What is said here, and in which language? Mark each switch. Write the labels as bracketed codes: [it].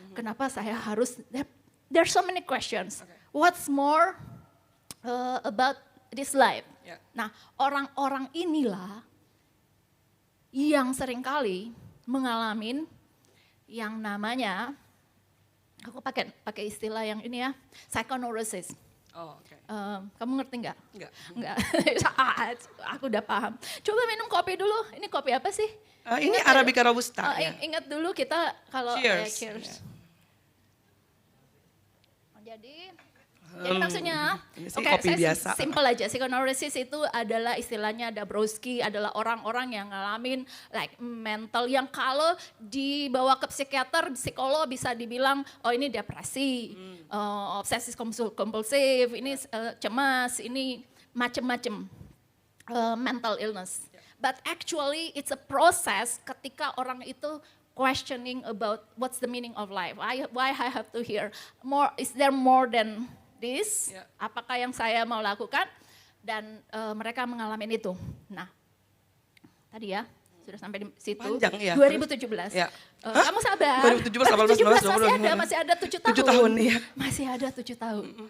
[id] Kenapa saya harus, [en] there's so many questions. What's more about this life? [id] Nah, orang-orang inilah yang seringkali mengalami yang namanya, aku pakai istilah yang ini ya, psychoneurosis. Kamu ngerti nggak? Enggak. Aku udah paham. Coba minum kopi dulu. Ini kopi apa sih? Ini Arabica Robusta. Ingat dulu kita kalau [en] cheers. [id] Jadi maksudnya, kopi biasa. Simple aja. Psychoneurosis itu adalah istilahnya Dabrowski, adalah orang-orang yang ngalamin like mental yang kalau dibawa ke psikiater, psikolog bisa dibilang, oh ini depresi, obsesif kompulsif, ini cemas, ini macem-macem mental illness. [en] But actually it's a process [id] ketika orang itu [en] questioning about what's the meaning of life. Why I have to hear more? Is there more than this? [id] Apakah yang saya mau lakukan? Dan mereka mengalami itu. Nah, tadi ya sudah sampai di situ. Panjang ya. 2017. Kamu sabar. 2017, 18, 19, masih ada 7 tahun. 7 tahun ya. Masih ada 7 tahun.